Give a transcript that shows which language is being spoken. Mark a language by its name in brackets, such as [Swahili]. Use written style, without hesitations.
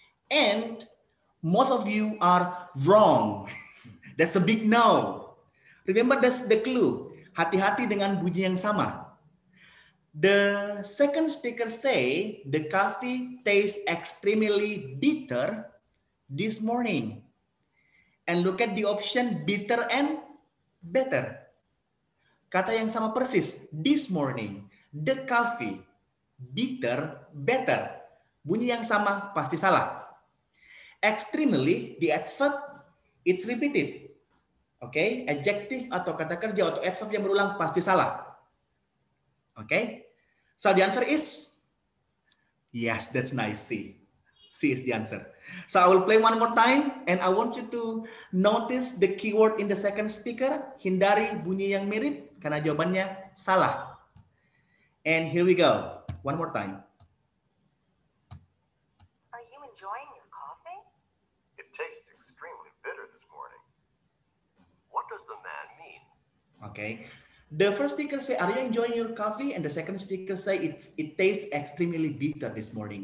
[English] And most of you are wrong. That's a big no. Remember, that's the clue. [Indonesian] Hati-hati dengan bunyi yang sama. [English] The second speaker say the coffee tastes extremely bitter this morning. And look at the option bitter and better. [Indonesian] Kata yang sama persis, [English] this morning, the coffee, bitter, better. [Indonesian] Bunyi yang sama pasti salah. [English] Extremely, the adverb, it's repeated. [Indonesian] Okay, adjective atau kata kerja atau adverb yang berulang pasti salah. [English] Okay, so the answer is, yes, that's nice, C. C is the answer. So I will play one more time, and I want you to notice the keyword in the second speaker. [Indonesian] Hindari bunyi yang mirip, karena jawabannya salah. [English] And here we go. One more time. Are you enjoying your coffee? It tastes extremely bitter this morning. What does the man mean? Okay. The first speaker say, are you enjoying your coffee? And the second speaker say, it tastes extremely bitter this morning.